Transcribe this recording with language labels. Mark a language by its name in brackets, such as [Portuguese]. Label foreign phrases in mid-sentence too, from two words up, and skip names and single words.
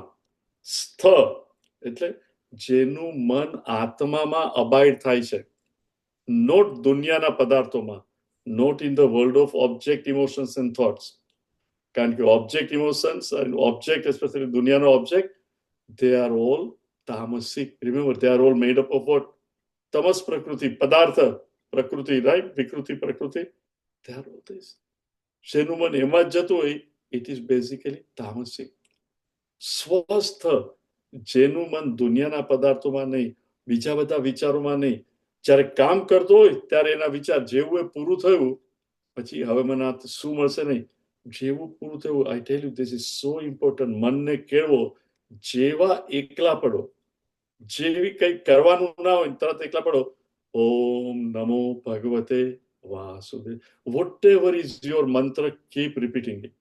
[Gujarati] સ્થ એટલે જેનું મન આત્મામાં અબાઇડ થાય છે, નોટ દુનિયાના પદાર્થોમાં, [English] not in the world of object emotions and thoughts. [Gujarati] કારણ કે [English] object emotions [Gujarati] અને ઓબ્જેક્ટ, એસ્પેશિયલી દુનિયાનો ઓબ્જેક્ટ, [English] they are all tamasic. Remember, they are all made up of what? [Sanskrit] तमस् प्रकृति, पदार्थ प्रकृति, right? विकृति प्रकृति, [English] they are all this. [Gujarati] જેનું મન એમાં જ જતું હોય, [English] it is basically tamasic. [Gujarati] સ્વસ્થ, જેનું મન દુનિયાના પદાર્થોમાં નહીં, બીજા બધા વિચારોમાં નહીં, જ્યારે કામ કરતો હોય ત્યારે એના વિચાર જેવું એ પૂરું થયું પછી હવે મને આ શું મળશે નહીં, જેવું પૂરું થયું. [English] I tell you, this is so important. [Gujarati] મનને કેળવો, જેવા એકલા પડો, જેવી કઈ કરવાનું ના હોય તરત એકલા પડો, [Sanskrit] ॐ नमो भगवते वासुदेव, [English] whatever is your mantra, keep repeating it.